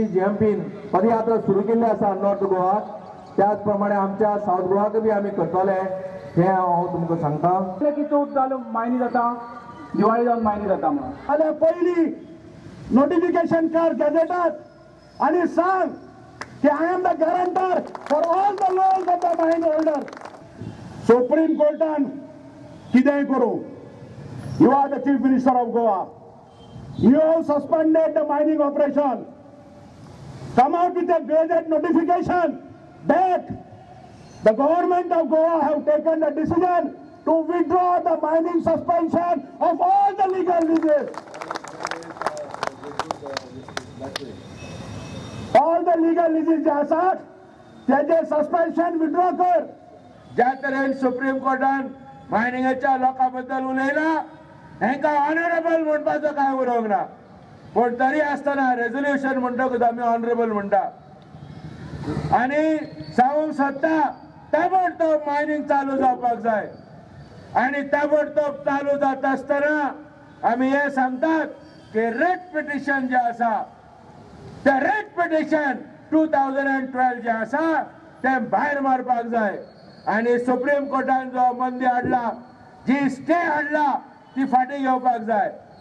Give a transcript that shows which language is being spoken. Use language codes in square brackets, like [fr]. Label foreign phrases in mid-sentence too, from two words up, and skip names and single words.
[kok] जम्पिन पदयात्रा सुरू केली आसा नॉर्थ गोवा त्याच प्रमाणे आमच्या साउथ गोवाक बी आम्ही करतले हे हांव तुमकां सांगता की चौथ जालो मायनी जाता दिवाळी जावन मायनी जाता म्हणून जाल्यार पयली नोटिफिकेशन कर गॅजेटात आनी सांग की [en] I am the guarantor for all the laws of the mine holder [kok] सुप्रीम कोर्टान कितेंय करूं [en] you are the chief minister of Goa. You have suspended the mining operation. Come out with a gazette notification that the government of Goa have taken the decision to withdraw the mining suspension of all the legal leases. All the legal leases [kok] जे आसात त्याचे सस्पेन्शन विथड्रॉ कर. ज्या तरेन सुप्रीम कोर्टान मायनिंगाच्या लोकांबद्दल उलयला हेंका ऑनरेबल म्हणपाचो काय उरोंक ना पण तरी आसतना रेझोल्युशन म्हणटकूच आमी ऑनरेबल म्हणटा आनी सांगूंक सोदता ताबडतोब मायनिंग चालू जावपाक जाय आनी ताबडतोब चालू जाता आसतना आमी हे सांगतात की [en] writ petition [kok] जे आसा ते [en] writ petition [kok] 2012 जे आसा ते भायर मारपाक जाय आनी सुप्रीम कोर्टान जो बंदी हाडला जी स्टे हाडला ती फाटी घेवपाक जाय.